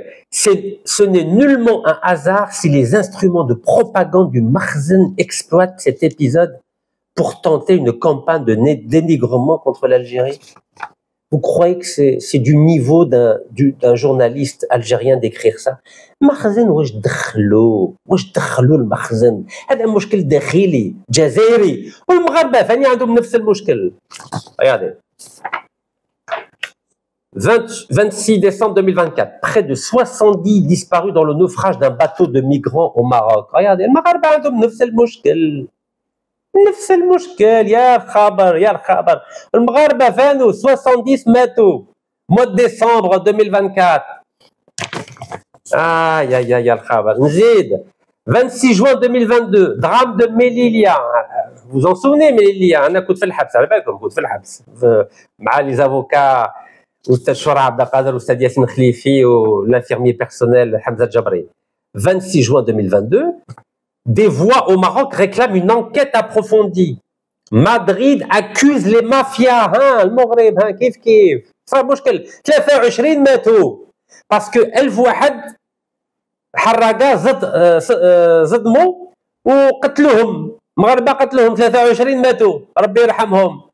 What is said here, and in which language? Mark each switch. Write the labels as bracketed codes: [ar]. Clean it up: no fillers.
[fr] Ce n'est nullement un hasard si les instruments de propagande du Makhzen exploitent cet épisode pour tenter une campagne de dénigrement contre l'Algérie. Vous croyez que c'est du niveau d'un journaliste algérien d'écrire ça? [ar] مخزن واش دخلوا المخزن؟ هذا مشكل داخلي جزائري، والمغاربه ثاني عندهم نفس المشكل. [fr] Regardez. 26 décembre 2024, près de 70 disparus dans le naufrage d'un bateau de migrants au Maroc. Regardez, [ar] المغاربه عندهم نفس المشكل. نفس المشكل. يا الخبر يا الخبر، المغاربه فانوا 70 ماتوا [fr] mois de décembre 2024. Aïe aïe aïe الخبر. [ar] نزيد [fr] 26 juin 2022 drame de Melilla. Vous vous en souvenez [ar] Melilla؟ انا كنت في الحبس، على بالكم كنت في الحبس مع لي افوكا استاذ شورى عبد القادر استاذ ياسين خليفي والانفيرمي بيرسونيل حمزه الجبري. [fr] 26 juin 2022. Des voix au Maroc réclament une enquête approfondie. Madrid accuse les mafias. [ar] المغرب كيف صار مشكل. 23 ماتوا باسكو 1000 واحد حراقه صدموا وقتلوهم، مغاربه قتلوهم 23 ماتوا، ربي يرحمهم.